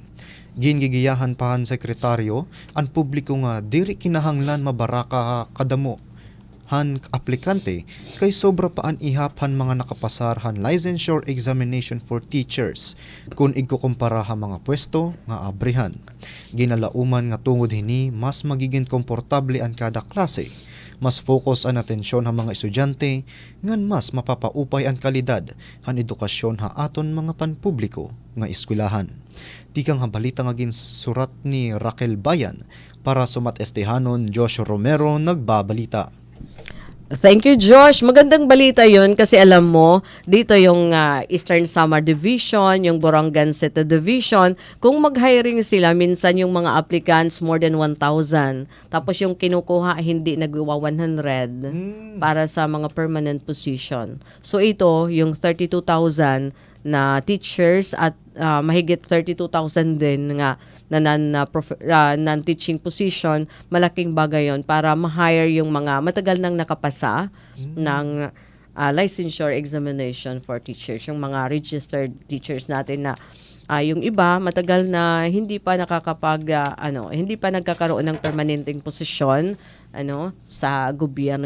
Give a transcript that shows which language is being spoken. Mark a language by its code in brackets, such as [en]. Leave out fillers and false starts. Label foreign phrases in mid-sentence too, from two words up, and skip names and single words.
[war] Gingigiyahan pa han sekretaryo ang publiko nga diri kinahanglan mabaraka kadamo han aplikante kay sobra pa an ihap han mga nakapasar han [en] licensure examination for teachers [war] kung ikukumpara ha mga pwesto nga abrihan. Ginalauman nga tungod hini mas magiging komportable ang kada klase, mas focus ang atensyon ha mga estudyante ngan mas mapapaupay ang kalidad han edukasyon ha aton mga panpubliko nga eskwelahan. Tikang balita nga ginsurat ni Raquel Bayan para sumatestehanon Josh Romero nagbabalita. [en] Thank you, Josh. [tl] Magandang balita yun kasi alam mo, dito yung Eastern Samar Division, yung Borongan City Division, kung mag-hiring sila, minsan yung mga applicants [en] more than 1,000. [tl] Tapos yung kinukuha, hindi nagwa 100 para sa mga [en] permanent position. [tl] So ito, yung 32,000 na teachers at mahigit 32,000 din nga na [en] non-teaching position, [tl] malaking bagay yon para ma-hire yung mga matagal nang nakapasa ng [en] licensure examination for teachers, [tl] yung mga [en] registered teachers [tl] natin na yung iba matagal na hindi pa hindi pa nagkakaroon ng permanenteng posisyon sa gobyerno.